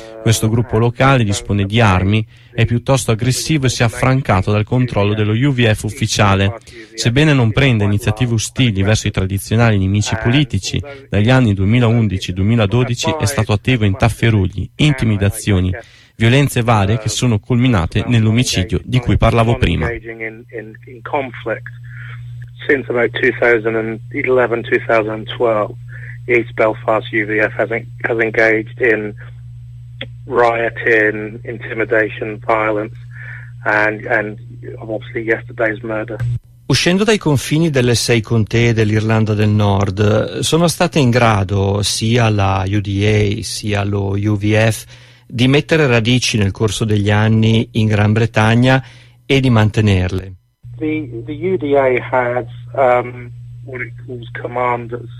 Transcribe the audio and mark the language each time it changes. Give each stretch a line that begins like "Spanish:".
Italian: Questo gruppo locale dispone di armi, è piuttosto aggressivo e si è affrancato dal controllo dello UVF ufficiale. Sebbene non prenda iniziative ostili verso i tradizionali nemici politici, dagli anni 2011-2012 è stato attivo in tafferugli, intimidazioni, violenze varie che sono culminate nell'omicidio di cui parlavo prima.
English: Since about 2011-2012, East Belfast UVF has engaged in rioting, intimidation, violence, and obviously yesterday's murder.
Italian: Uscendo dai confini delle 6 contee dell'Irlanda del Nord, sono state in grado sia la UDA sia lo UVF di mettere radici nel corso degli anni in Gran Bretagna e di mantenerle?
English: The UDA has what it calls commanders.